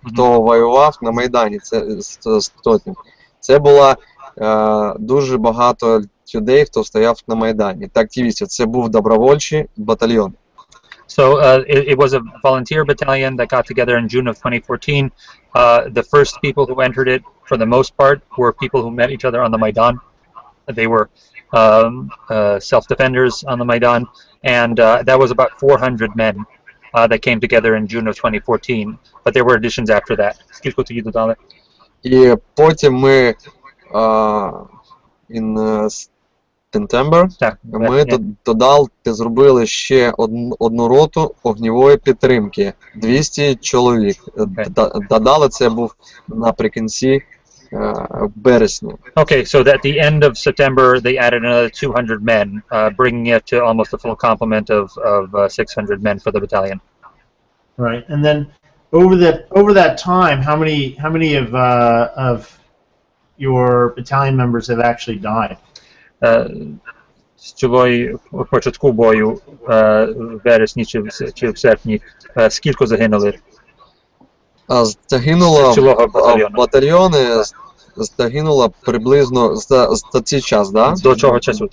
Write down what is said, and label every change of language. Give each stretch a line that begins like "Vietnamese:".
Ukrainian: Хто воював на Майдані, це сотні. Це було дуже багато людей, хто стояв на Майдані. Та активістів. Це був добровольчий батальйон.
English: So it was a volunteer battalion that got together in June of 2014. The first people who entered it, for the most part, were people who met each other on the Maidan. They were self-defenders on the Maidan, and that was about 400 men that came together in June of 2014. But there were additions after that.
Ukrainian: Скільки тоді додали? І потім ми
English: in September
Ukrainian: Так, ми зробили ще одну роту огнівої підтримки. 200 чоловік. Додали, це був наприкінці березня.
English: Okay, so at the end of September, they added another 200 men, bringing it to almost a full complement of 600 men for the battalion. Right, and then over that time, how many of your battalion members have actually died?
Ukrainian: З цього початку бою в вересні чи в серпні скільки загинули? Загинуло в батальйони, загинуло приблизно за цей час, да? До цього часу.